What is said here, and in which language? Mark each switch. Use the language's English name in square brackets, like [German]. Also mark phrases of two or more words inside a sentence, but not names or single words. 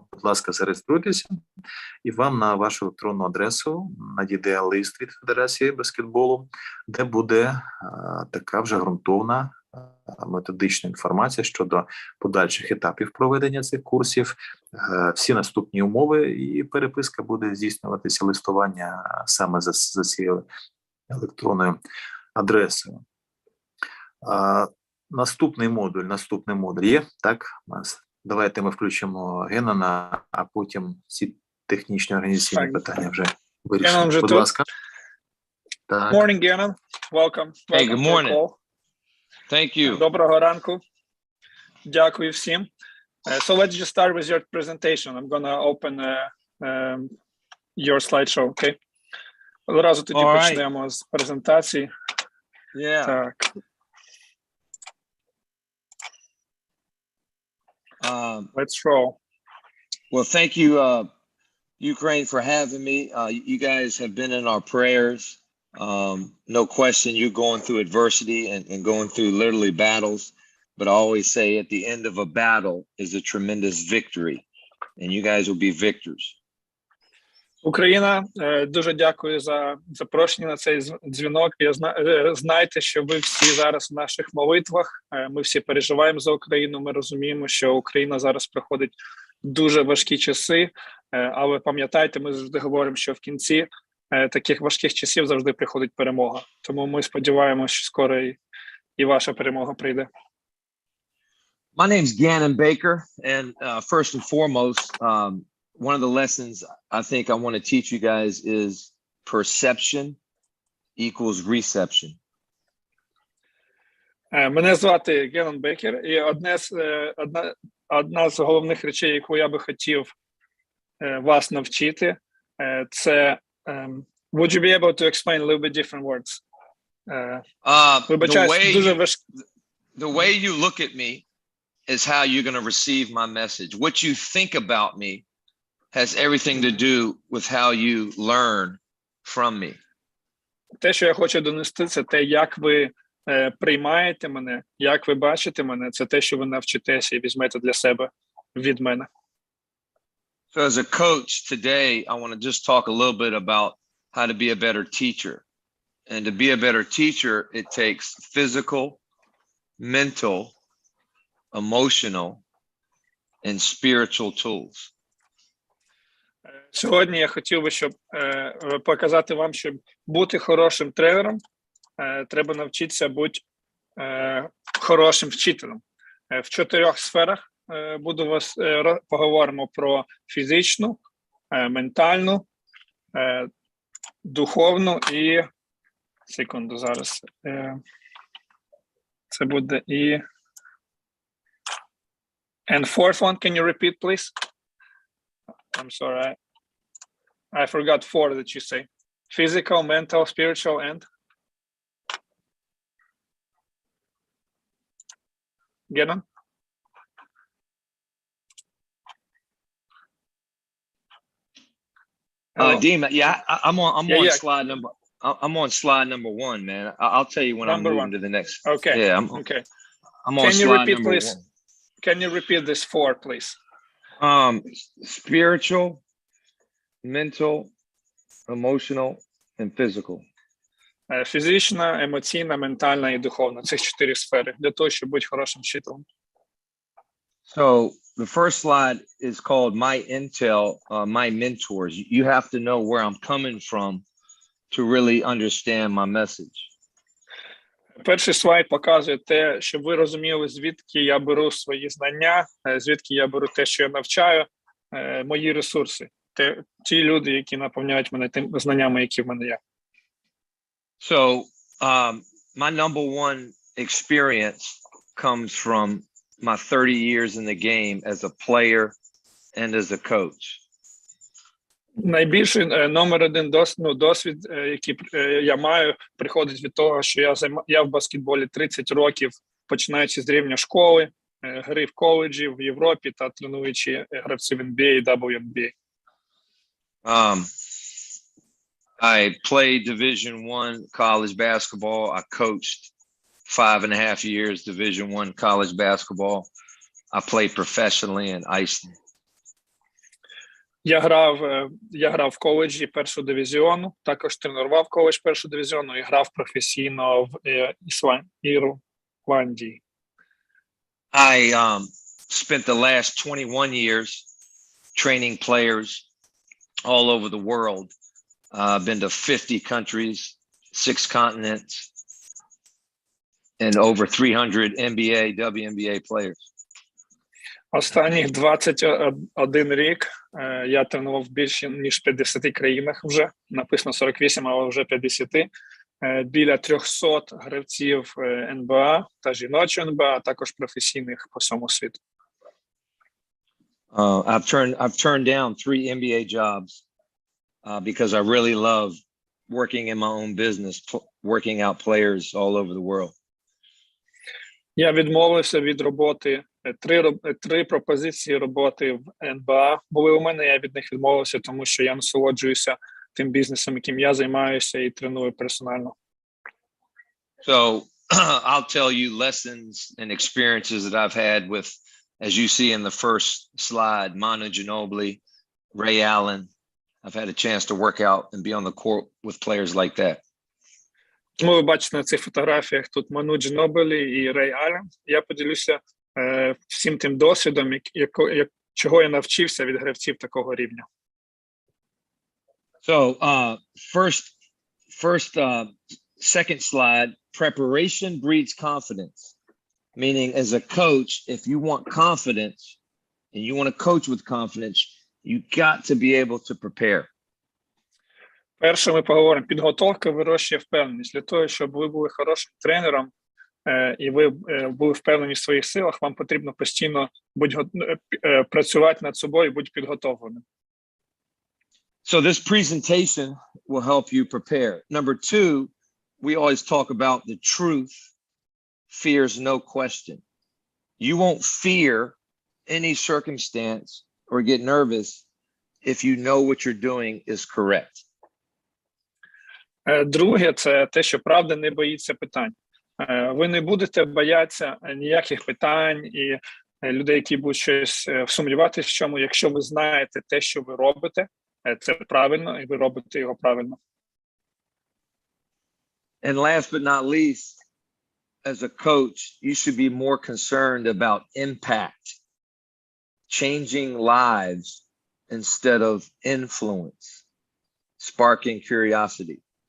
[Ukrainian] Будь ласка, зареєструйтеся, і вам на вашу електронну адресу надійде лист від Федерації баскетболу, де буде така вже ґрунтовна методична інформація щодо подальших етапів проведення цих курсів, всі наступні умови, і переписка буде здійснюватися, листування саме за цією електронною адресою. Наступний модуль є, так? Давайте ми включимо Геннона, а потім ці технічні організаційні питання вже вирішимо. Будь ласка. Так. [English] Morning, Gannon. Welcome. Hey, good morning. Thank you. [Ukrainian] Доброго ранку. Дякую всім. [English] So let's just start with your presentation. I'm gonna open your slideshow, okay? [Ukrainian] Одразу тоді почнемо з презентації. [English] Yeah. [Ukrainian] Так. [English] Let's roll. Well, thank you, Ukraine, for having me. You guys have been in our prayers. No question, you're going through adversity and going through literally battles. But I always say at the end of a battle is a tremendous victory. And you guys will be victors. [Ukrainian] Україна, дуже дякую за запрошення на цей дзвінок. Знайте, що ви всі зараз в наших молитвах. Ми всі переживаємо за Україну. Ми розуміємо, що Україна зараз проходить дуже важкі часи. Але пам'ятайте, ми завжди говоримо, що в кінці таких важких часів завжди приходить перемога. Тому ми сподіваємося, що скоро і ваша перемога прийде. [English] My name's Gannon Baker, and first and foremost, one of the lessons I think I want to teach you guys is perception equals reception. [Ukrainian] Мене звати Геннон Бекер, і одна з головних речей, яку я би хотів вас навчити, це [English] would you be able to explain a little bit different words? [Ukrainian] Вибачаюсь, дуже важко. [English] The way you look at me is how you're going to receive my message. What you think about me has everything to do with how you learn from me. [Ukrainian] Те, що я хочу донести, це те, як ви приймаєте мене, як ви бачите мене, це те, що ви навчитеся і візьмете для себе від мене. [English] So as a coach today, I want to just talk a little bit about how to be a better teacher. And to be a better teacher, it takes physical, mental, emotional, and spiritual tools. [Ukrainian] Сьогодні я хотів би, щоб показати вам, щоб бути хорошим тренером, треба навчитися бути хорошим вчителем. В 4 сферах поговоримо про фізичну, ментальну, духовну і секунду зараз. Це буде і [English] and fourth one, can you repeat, please? I'm sorry, I forgot 4 that you say. Physical, mental, spiritual, and Gannon? Dean, yeah, I'm on Yeah. slide number. I'm on slide number 1, man. I'll tell you when Number I'm moving 1. to the next. Okay. Yeah, Okay. I'm on Can you slide repeat, number please? 1. Can you repeat this 4, please? Spiritual, mental, emotional, and physical. [Ukrainian] Фізична, емоційна, ментальна і духовна. Це 4 сфери для того, щоб бути хорошим вчителем. [English] So the first slide is called My Intel, My Mentors. You have to know where I'm coming from to really understand my message. [Ukrainian] Перший слайд показує те, щоб ви розуміли, звідки я беру свої знання, звідки я беру те, що я навчаю, мої ресурси. Ті люди, які наповняють мене тими знаннями, які в мене є. [English] So my number one experience comes from my 30 years in the game as a player and as a coach. [Ukrainian] Найбільший номер 1 досвід, який я маю, приходить від того, що я в баскетболі 30 років, починаючи з рівня школи, гри в коледжі, в Європі та тренуючи гравців NBA і WNBA. [English] I played Division I college basketball. I coached 5.5 years Division I college basketball. I played professionally in Iceland. [Ukrainian] Я грав в коледжі першого дивізіону, також тренував коледж першого дивізіону і грав професійно в Ірландії. [English] I spent the last 21 years training players all over the world. I've been to 50 countries, 6 continents, and over 300 NBA, WNBA players. [Ukrainian] Останніх 21 рік я тренував в більше ніж 50 країнах вже, написано 48, але вже 50, біля 300 гравців НБА та жіночої НБА, а також професійних по всьому світу. [English] I've turned down 3 NBA jobs because I really love working in my own business, working out players all over the world. [Ukrainian] Я відмовився від роботи, 3 пропозиції роботи в НБА були у мене, я від них відмовився, тому що я насолоджуюся тим бізнесом, яким я займаюся і треную персонально. [English] So I'll tell you lessons and experiences that I've had with, as you see in the first slide, Manu Ginobili, Ray Allen. I've had a chance to work out and be on the court with players like that. [Ukrainian] Тому ви бачите на цих фотографіях тут Ману Джінобілі і Рей Аллен. Я поділюся всім тим досвідом, чого я навчився від гравців такого рівня. [English] So second slide, preparation breeds confidence. Meaning as a coach, if you want confidence and you want to coach with confidence, you got to be able to prepare. [Ukrainian] Перше ми поговоримо, підготовка вирощує впевненість. Для того, щоб ви були хорошим тренером і ви були впевнені в своїх силах, вам потрібно постійно працювати над собою і бути підготовленим. [English] So this presentation will help you prepare. Number two, we always talk about the truth fears no question. You won't fear any circumstance or get nervous if you know what you're doing is correct. [Ukrainian] Друге, це те, що правда не боїться питань. Ви не будете боятися ніяких питань і людей, які будуть щось сумніватися в чому, якщо ви знаєте те, що ви робите, це правильно, і ви робите його правильно. [English] And last but not least, as a coach, you should be more concerned about impact, changing lives instead of influence, sparking curiosity.